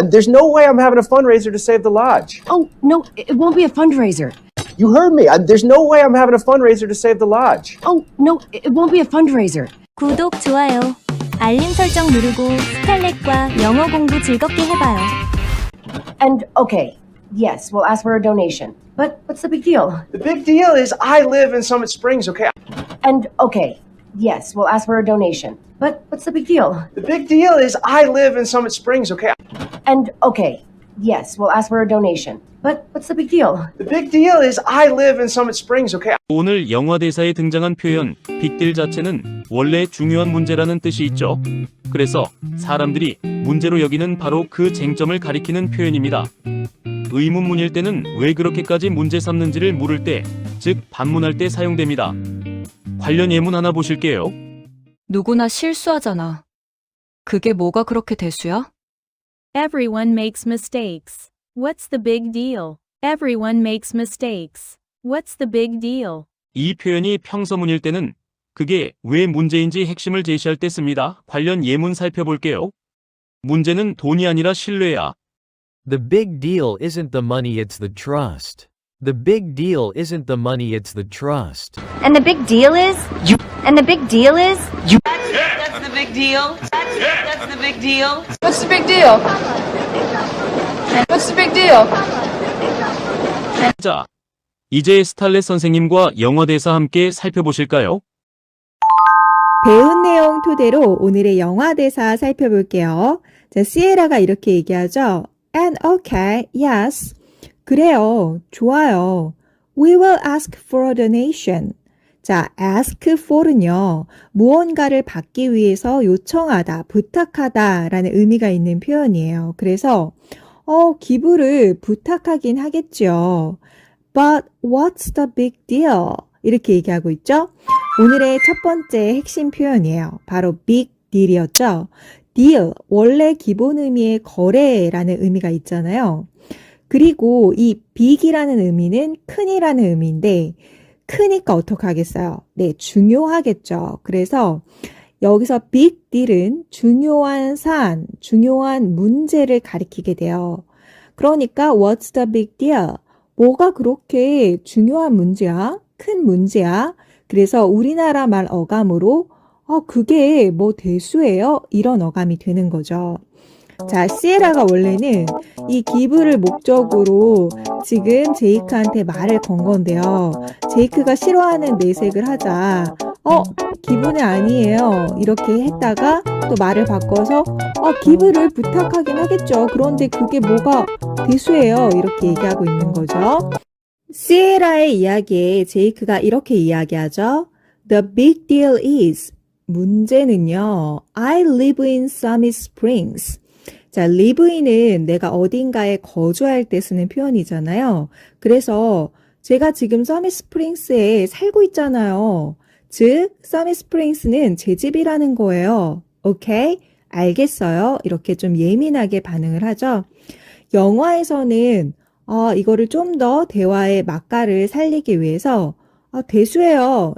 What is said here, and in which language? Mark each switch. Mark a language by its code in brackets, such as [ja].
[en] There's no way I'm having a fundraiser to save the lodge. Oh, no, it won't be a fundraiser. You heard me. There's no way I'm having a fundraiser to save the lodge. Oh, no, it won't be a fundraiser. [ko] 구독, 좋아요, 알림 설정 누르고 스칼렛과 영어 공부 즐겁게 해봐요. [en] And, okay, yes, we'll ask for a donation. But what's the big deal? The big deal is I live in Summit Springs, okay? And, okay, yes, we'll ask for a donation. But what's the big deal? The big deal is I live in Summit Springs, okay? And, okay, yes, we'll ask for a donation. But what's the big deal? The big deal is I live in Summit Springs, okay? [ko] 오늘 영화 대사에 등장한 표현 빅딜 자체는 원래 중요한 문제라는 뜻이 있죠. 그래서 사람들이 문제로 여기는 바로 그 쟁점을 가리키는 표현입니다. 의문문일 때는 왜 그렇게까지 문제 삼는지를 물을 때, 즉 반문할 때 사용됩니다. 관련 예문 하나 보실게요. 누구나 실수하잖아. 그게 뭐가 그렇게 대수야? [en] Everyone makes mistakes. What's the big deal? Everyone makes mistakes. What's the big deal? [ko] 이 표현이 평서문일 때는 그게 왜 문제인지 핵심을 제시할 때 씁니다. 관련 예문 살펴볼게요. 문제는 돈이 아니라 신뢰야. [en] The big deal isn't the money, it's the trust. The big deal isn't the money, it's the trust. And the big deal is? And the big deal is? That's the big deal. That's the big deal. What's the big deal? What's the big deal? [ko] 자, 이제 스탈렛 선생님과 영어 대사 함께 살펴보실까요? 배운 내용 토대로 오늘의 영화 대사 살펴볼게요. 자, 시에라가 이렇게 얘기하죠. [en] And okay, yes. [ko] 그래요, 좋아요. [en] We will ask for a donation. [ko] 자, ask for는요, 무언가를 받기 위해서 요청하다, 부탁하다 라는 의미가 있는 표현이에요. 그래서 기부를 부탁하긴 하겠죠. [en] But what's the big deal? [ko] 이렇게 얘기하고 있죠. 오늘의 첫 번째 핵심 표현이에요. 바로 big deal이었죠. deal, 원래 기본 의미의 거래라는 의미가 있잖아요. 그리고 이 big이라는 의미는 큰이라는 의미인데 크니까 어떻게 하겠어요? 네, 중요하겠죠. 그래서 여기서 big deal은 중요한 사안, 중요한 문제를 가리키게 돼요. 그러니까 [en] what's the big deal? [ko] 뭐가 그렇게 중요한 문제야? 큰 문제야? 그래서 우리나라 말 어감으로 그게 뭐 대수예요? 이런 어감이 되는 거죠. 자, 시에라가 원래는 이 기부를 목적으로 지금 제이크한테 말을 건 건데요. 제이크가 싫어하는 내색을 하자 기부는 아니에요. 이렇게 했다가 또 말을 바꿔서 기부를 부탁하긴 하겠죠. 그런데 그게 뭐가 대수예요. 이렇게 얘기하고 있는 거죠. 시에라의 이야기에 제이크가 이렇게 이야기하죠. [en] The big deal is [ko] 문제는요. [en] I live in Summit Springs. [ko] 자, live in은 내가 어딘가에 거주할 때 쓰는 표현이잖아요. 그래서 제가 지금 서밋 스프링스에 살고 있잖아요. 즉, 서밋 스프링스는 제 집이라는 거예요. 오케이? 알겠어요? 이렇게 좀 예민하게 반응을 하죠. 영화에서는 이거를 좀 더 대화의 맛깔을 살리기 위해서 대수예요.